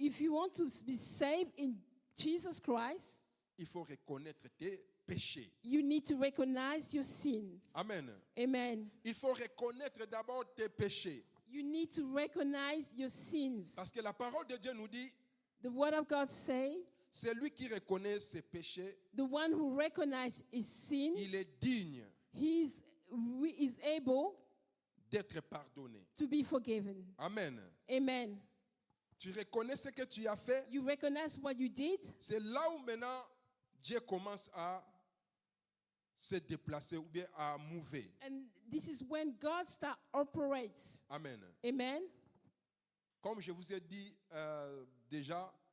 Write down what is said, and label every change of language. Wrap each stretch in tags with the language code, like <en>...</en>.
<en>If you want to be saved in Jesus Christ,</en> <fr>il faut reconnaître tes péchés.</fr> <en>you need to recognize your sins. Amen. Amen.</en> <fr>Il faut reconnaître d'abord tes péchés.</fr> <en>You need to recognize your sins.</en> <fr>Parce que la parole de Dieu nous dit,</fr> <en>The word of God says,</en> <fr>c'est lui qui reconnaît ses péchés,</fr> <en>the one who recognizes his sins,</en> <fr>il est digne</fr> <en>he is able</en> <fr>d'être pardonné.</fr> <en>to be forgiven. Amen. Amen.</en> <fr>Tu reconnais ce que tu as fait,</fr> <en>You recognize what you did.</en> <fr>c'est là où maintenant Dieu commence à se déplacer ou bien à mouver.</fr> <en>And this is when God starts operates. Amen. Amen.</en> <fr>Comme je vous ai dit déjà,</fr>